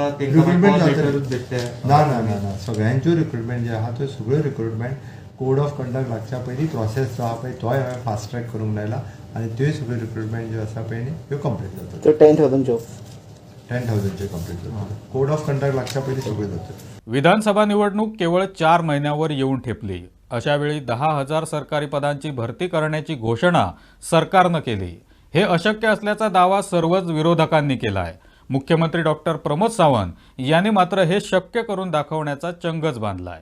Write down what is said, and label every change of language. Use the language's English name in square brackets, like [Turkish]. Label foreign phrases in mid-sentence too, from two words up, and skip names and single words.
[Konkani] रिक्रुटमेंट ना सगळ्यांच्यो रिक्रुटमेंट जे आहा त्यो सगळ्यो रिक्रुटमेंट [English] code of conduct [Konkani] लागच्या पयलीं प्रोसेस जो आहा पळय तोय हांवें [English] fast track [Konkani] करूंक लायला आनी त्योय सगळ्यो रिक्रुटमेंट ज्यो आसा पळय न्ही त्यो कंप्लीट जातात. [English] 10,000 जॉब [Konkani] 10,000चे कंप्लीट जातात. [English] code of conduct [Konkani] लागच्या पयलीं सगळ्यो जातात. [Marathi] विधानसभा निवडणूक केवळ 4 महिन्यावर येऊन ठेपली. अशावेळी 10,000 सरकारी पदांची भरती करण्याची घोषणा सरकारनं केली. हे अशक्य असल्याचा दावा सर्वच विरोधकांनी केलाय. मुख्यमंत्री डॉक्टर प्रमोद सावंत यांनी मात्र हे शक्य करून दाखवण्याचा चंगच बांधलाय.